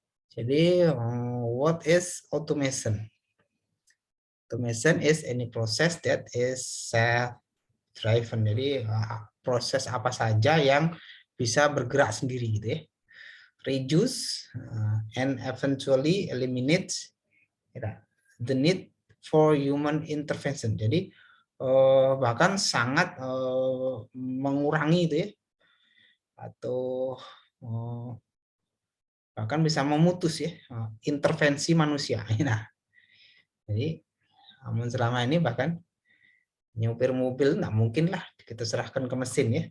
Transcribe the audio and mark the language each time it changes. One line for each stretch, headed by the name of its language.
English: Jadi, what is automation? Automation is any process that is self-driven.
Indonesian: Jadi, proses apa saja yang bisa bergerak sendiri gitu ya.
English: Reduce and eventually eliminate the need for human intervention.
Indonesian: Jadi, bahkan sangat mengurangi itu ya, atau bahkan bisa memutus ya intervensi manusia. Nah, jadi selama ini bahkan nyupir mobil nggak mungkin lah kita serahkan ke mesin ya.